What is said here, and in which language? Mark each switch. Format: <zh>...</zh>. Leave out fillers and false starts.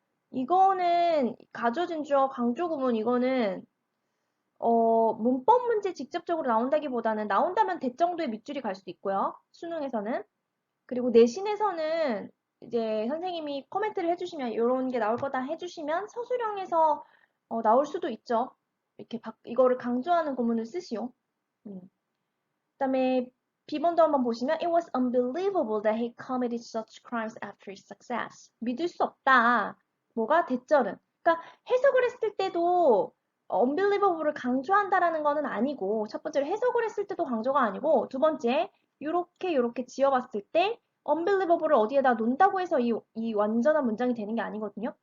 <ko>이거는 가주어 진주어 강조 구문 이거는 문법 문제 직접적으로 나온다기보다는 나온다면 대 정도의 밑줄이 갈 수도 있고요. 수능에서는. 그리고 내신에서는 이제 선생님이 코멘트를 해주시면 이런 게 나올 거다 해주시면 서술형에서 나올 수도 있죠. 이렇게 이거를 강조하는 구문을 쓰시오. 그다음에 B번도 한번 보시면</ko> <en>It was unbelievable that he committed such crimes after his success.</en> <ko>믿을 수 없다. 뭐가 대절은. 그러니까 해석을 했을 때도 unbelievable을 강조한다라는 거는 아니고 첫 번째로 해석을 했을 때도 강조가 아니고 두 번째 요렇게 지어봤을 때 unbelievable을 어디에다 놓는다고 해서 이 완전한 문장이 되는 게 아니거든요.</ko>